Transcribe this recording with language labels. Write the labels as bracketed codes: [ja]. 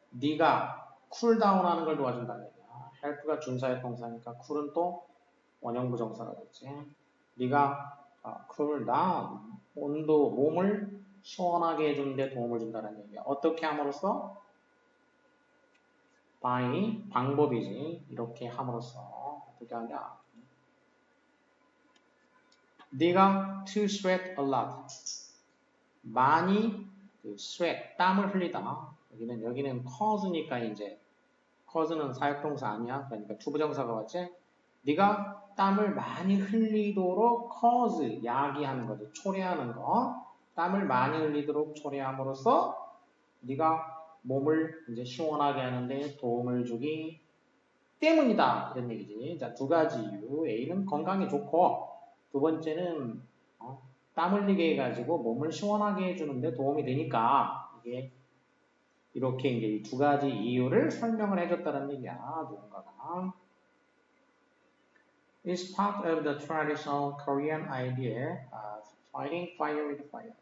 [ko] 네가 쿨다운하는 걸 도와준다는 얘기야. help가 준사의 동사니까 쿨은 또 원형부정사가 됐지. 네가 쿨다운, 온도, 몸을 시원하게 해주는 데 도움을 준다는 얘기야. 어떻게 함으로써? by, 방법이지. 이렇게 함으로써 어떻게 하냐? [en] 네가 to sweat a lot. [ko] 많이 sweat, 땀을 흘리다. 여기는 cause니까 이제 cause는 사역동사 아니야. 그러니까 투부정사가 왔지. 네가 땀을 많이 흘리도록 cause, 야기하는 거죠. 초래하는 거. 땀을 많이 흘리도록 초래함으로써 네가 몸을 이제 시원하게 하는데 도움을 주기 때문이다. 이런 얘기지. 자, 두 가지 이유. A는 건강에 좋고 두 번째는 땀 흘리게 해가지고 몸을 시원하게 해주는데 도움이 되니까 이게 이렇게 이제 이 두 가지 이유를 설명을 해줬다는 얘기야. 누군가가. [en] is part of the traditional Korean idea of fighting fire with fire.